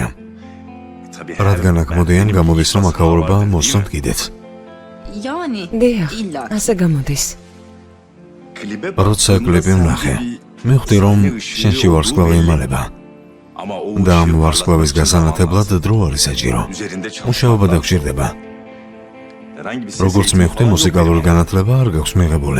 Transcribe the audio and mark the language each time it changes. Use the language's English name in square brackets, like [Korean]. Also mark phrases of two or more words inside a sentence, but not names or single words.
[Turkish] Tabii her [Georgian] რადგან აქ მოდიან, გამოდის რომ აქაურობა [Turkish] var, değil mi? [Georgian] მოსწონთ კიდეც. [Turkish] Yani [Georgian] დიახ, [Turkish] illa. [Georgian] ასე გამოდის. როცა კლიპი ვნახე, მივხვდი რომ შენში ვარსკვლავი იმალება. და ამ ვარსკვლავის გასანათებლად დრო არის საჭირო. მუშაობა დაგჭირდება. როგორც მივხვდი, მუსიკალური განათლება არ გაქვს მიღებული.